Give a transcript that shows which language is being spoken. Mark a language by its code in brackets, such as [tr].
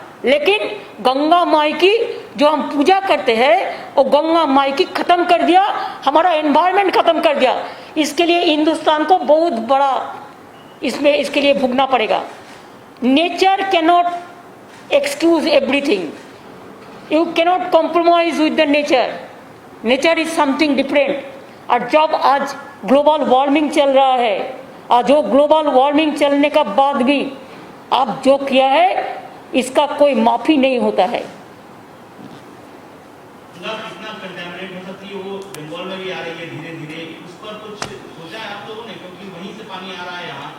[hi] लेकिन गंगा माई की जो हम पूजा करते हैं वो गंगा माई की खत्म कर दिया, हमारा एनवायरनमेंट खत्म कर दिया। इसके लिए हिंदुस्तान को बहुत बड़ा इसमें इसके लिए भुगतना पड़ेगा। [en] Nature can not excuse everything, You cannot compromise with the nature. Nature is something different. [hi] और जब आज ग्लोबल वार्मिंग चल रहा है और जो ग्लोबल वार्मिंग चलने का बाद भी आप जो किया है इसका कोई माफी नहीं होता है। गंगा कितना कंटामिनेट हो सकती है, वो बंगाल में भी आ रही है धीरे धीरे, उस पर कुछ सोचा है आप लोगों ने, क्योंकि वहीं से पानी आ रहा है यहाँ।